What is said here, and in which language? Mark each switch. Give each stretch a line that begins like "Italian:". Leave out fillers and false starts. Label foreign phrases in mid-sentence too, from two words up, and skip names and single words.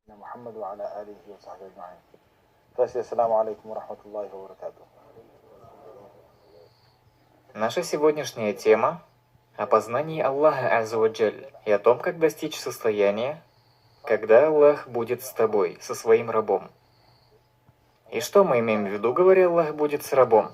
Arabic: محمد وعلى آله وصحبه أجمعين. السلام عليكم ورحمة الله وبركاته.
Russian: Наша сегодняшняя тема о познании Аллаха
Arabic: عز وجل
Russian: и о том, как достичь состояния, когда Аллах будет с тобой, со своим рабом. И что мы имеем в виду, говоря Аллах будет с рабом?